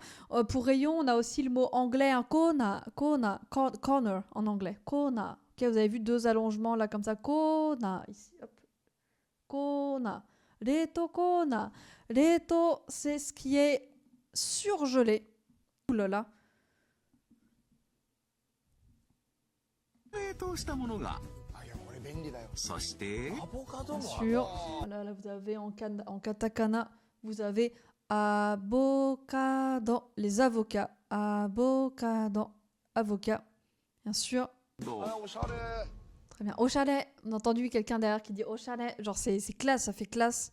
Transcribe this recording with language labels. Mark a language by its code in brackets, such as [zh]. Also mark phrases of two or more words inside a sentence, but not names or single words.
[fr] Pour rayon, on a aussi le mot anglais, hein, Kona, corner en anglais. Kona. Ok, vous avez vu deux allongements là comme ça. Kona. Ici, hop. Kona. [ja] 冷凍コーナー. [fr] Reto, c'est ce qui est surgelé. Ouh là là. [ja] 冷凍したものが。そして [fr] Bien sûr. Là, vous avez en katakana, vous avez avocado, les avocats. Avocado, avocat. Bien sûr. Très bien. Au chalet. On a entendu quelqu'un derrière qui dit au chalet. Genre, c'est classe, ça fait classe.